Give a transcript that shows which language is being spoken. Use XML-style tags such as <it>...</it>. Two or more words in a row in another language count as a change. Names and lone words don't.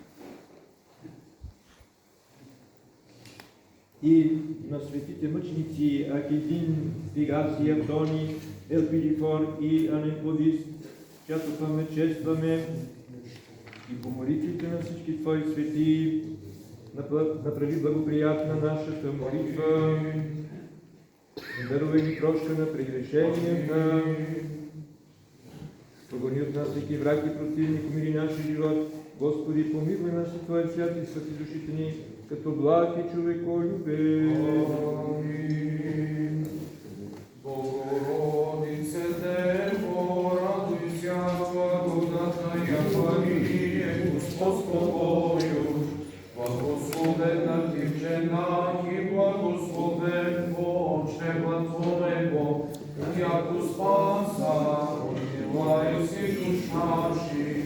<bg>и на светите мъченици Акидин, Фигаси, Антони, Елпидифор и Анемплодист, чиято памет честваме и по молитвите на всички Твои свети направи благоприятна нашата молитва, дарувай ни прошка на прегрешенията, прогони от нас всеки враг и противник, умири нашия живот. Господи, помилуй нас и Твоя свят и спаси душите ни, като благ и човеколюбен. Амин.</bg> <cu>Богородице Дево, радуйся, благодатная Мария, Господ с тобою, благословена Ти в женах и благословен плод чрева Твоего, яко спаса родила си душ наши.</cu>